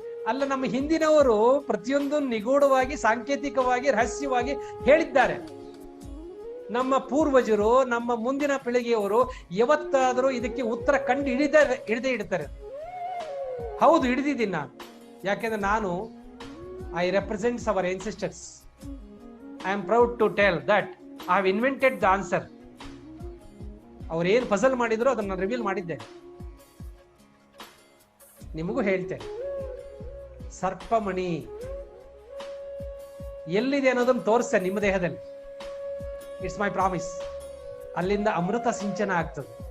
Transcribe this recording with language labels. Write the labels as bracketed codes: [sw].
[kn] ಅಲ್ಲ, ನಮ್ಮ ಹಿಂದಿನವರು ಪ್ರತಿಯೊಂದು ನಿಗೂಢವಾಗಿ, ಸಾಂಕೇತಿಕವಾಗಿ, ರಹಸ್ಯವಾಗಿ ಹೇಳಿದ್ದಾರೆ. ನಮ್ಮ ಪೂರ್ವಜರು, ನಮ್ಮ ಮುಂದಿನ ಪೀಳಿಗೆಯವರು ಯಾವತ್ತಾದರೂ ಇದಕ್ಕೆ ಉತ್ತರ ಕಂಡು ಹಿಡಿದೇ ಇಡ್ತಾರೆ. ಹೌದು, ಹಿಡಿದಿದ್ದೀನಿ ನಾನು. ಯಾಕೆಂದ್ರೆ ನಾನು [en] I represents our ancestors. I am proud to tell that I have invented the answer. [kn] ಅವ್ರು ಏನು ಪಜಲ್ ಮಾಡಿದ್ರು ಅದನ್ನ ರಿವೀಲ್ ಮಾಡಿದ್ದೆ. ನಿಮಗೂ ಹೇಳ್ತೇನೆ, ಸರ್ಪಮಣಿ ಎಲ್ಲಿದೆ ಅನ್ನೋದನ್ನು ತೋರಿಸ್ತೇನೆ ನಿಮ್ಮ ದೇಹದಲ್ಲಿ. [en] It's my promise. [kn] ಅಲ್ಲಿಂದ ಅಮೃತ ಸಿಂಚನ ಆಗ್ತದೆ.